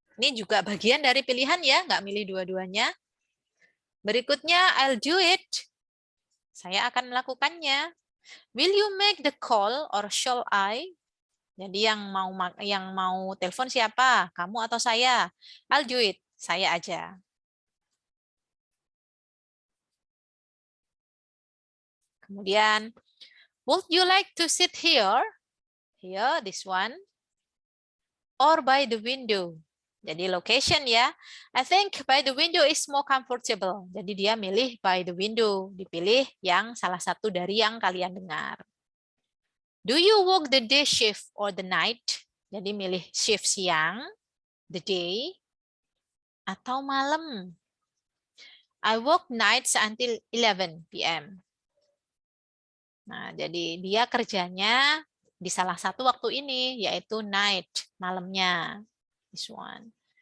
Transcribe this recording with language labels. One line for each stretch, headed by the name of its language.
Indonesian: Ini juga bagian dari pilihan ya, nggak milih dua-duanya. Berikutnya,
English: I'll do it.
Indonesian: Saya akan melakukannya.
English: Will you make the call or shall I?
Indonesian: Jadi yang mau telepon siapa? Kamu atau saya?
English: I'll do it.
Indonesian: Saya aja.
English: Kemudian, would you like to sit here? Here, this one. Or by the window.
Indonesian: Jadi location ya.
English: I think by the window is more comfortable.
Indonesian: Jadi dia milih
English: by the window.
Indonesian: Dipilih yang salah satu dari yang kalian dengar.
English: Do you work the day shift or the night?
Indonesian: Jadi milih shift siang,
English: the day,
Indonesian: atau malam.
English: I work nights until 11 p.m.
Indonesian: Nah, jadi dia kerjanya di salah satu waktu ini, yaitu night, malamnya.
English: This one.